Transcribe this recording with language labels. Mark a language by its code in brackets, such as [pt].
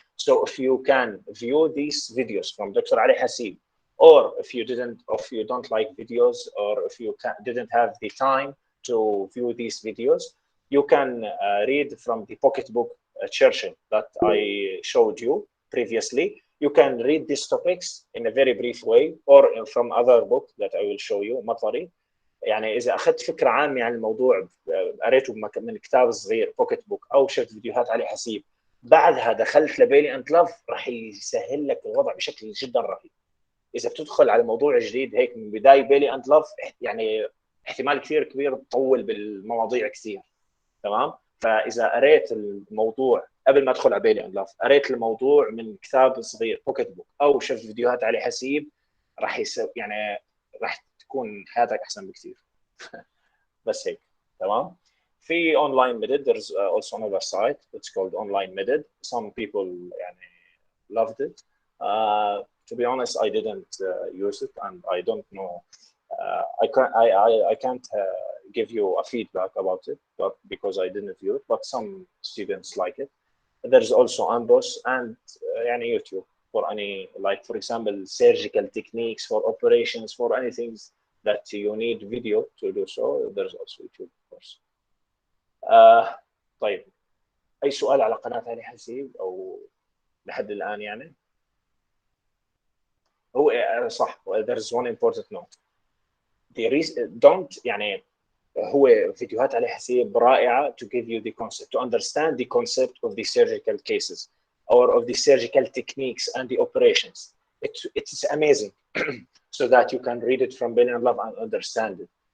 [en] So if you can view these videos from Dr. Ali Hasib, or if you don't like videos, or if you didn't have the time to view these videos, you can read from the pocketbook Churchill that I showed you previously. You can read these topics in a very brief way, or from other book that I will show you, Matari. [ar] يعني إذا أخذت فكرة عامة عن الموضوع قريته من كتاب صغير بوكيت بوك أو شفت فيديوهات علي حسيب، بعدها دخلت لبيلي أند لاف راح يسهل لك الوضع بشكل جدا رهيب. إذا بتدخل على موضوع جديد هيك من بداية بيلي أند لاف يعني احتمال كثير كبير تطول بالمواضيع كثير. تمام. فإذا قريت الموضوع قبل ما أدخل على بيلي أند لاف، قريت الموضوع من كتاب صغير بوكيت بوك أو شفت فيديوهات علي حسيب، راح يعني راح تكون حياتك احسن بكثير. بس هيك. تمام. في [en] online method, there's also another site, it's called online method. Some people [ar] يعني [en] loved it. To be honest, I didn't use it and I don't know. I can't give you a feedback about it, but because I didn't view it, but some students like it. There's also Amboss and [ar] يعني [en] YouTube for any, like for example, surgical techniques for operations, for anything that you need video to do so. There's also YouTube, of course. [ar] طيب أي سؤال على قناة علي حسيب أو لحد الآن يعني؟ هو صح. [en] There's one important note. Don't [ar] يعني هو فيديوهات علي حسيب رائعة [en] to give you the concept, to understand the concept of the surgical cases or of the surgical techniques and the operations. It's amazing so that you can read it from Bailey and Love and understand it.